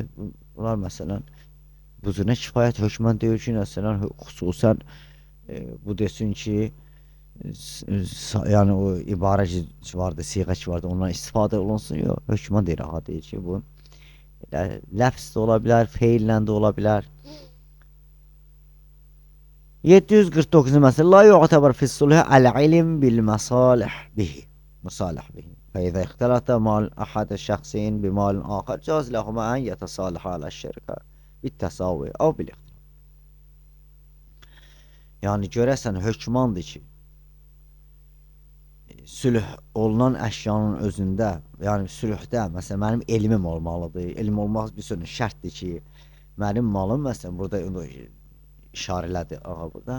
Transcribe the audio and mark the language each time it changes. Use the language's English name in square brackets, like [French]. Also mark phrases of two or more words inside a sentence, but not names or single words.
[Azerbaijani] Bunlar məsələn, bu cür nə kifayət hökmən deyir ki, məsələn, xüsusən bu desin ki, yəni o ibarə ki vardı, siğə ki vardı, ondan istifadə olunsun, yox, hökmən deyir, aha deyir ki, bu ləfz də ola bilər, feillə də ola bilər. 749-cu məsələ [Arabic] لا يعتبر في الصلح العلم بالمصالح به. مصالح به. فإذا اختلط مال أحد الشخصين بمال آخر جاز لهما أن يتصالحا على الشركة بالتساوي أو بالاختلاف. [Azerbaijani] Yəni görəsən hökmandır ki, sülh olunan əşyanın özündə, yəni sülhdə məsələn mənim elmim olmalıdır. Elm olmaq bir sözün şərtdir ki, mənim malım məsələn burada işarə elədi ağa burada.